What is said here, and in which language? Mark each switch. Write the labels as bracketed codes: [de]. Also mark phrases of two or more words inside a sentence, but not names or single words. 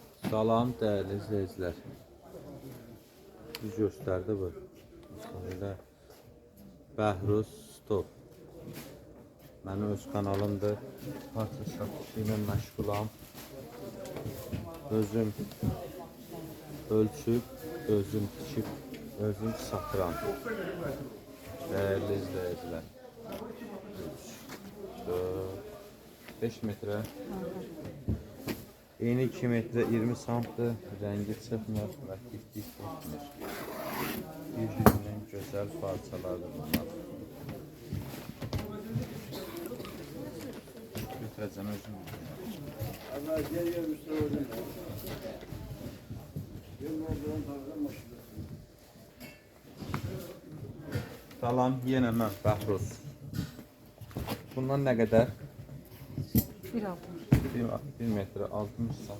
[tr] Salam değerli izleyiciler. Düz gösterdi bu. Böyle Bəhruz Stop. [az] Mənim öz kanalımdır. Parça satışı ilə məşğulam. Özüm ölçüb, özüm tikib, özüm satıram. [tr] Değerli izleyiciler. 5 metre. [az] Eni 2 metre 20 santtır. [tr] Rengi çıkmır ve dik etmir. Birbirinden güzel parçalardır bunlar. Götüreceğim özüm. [az] Salam, yenə mən Bəhruz. Bundan nə qədər? 1 metre 60 sant.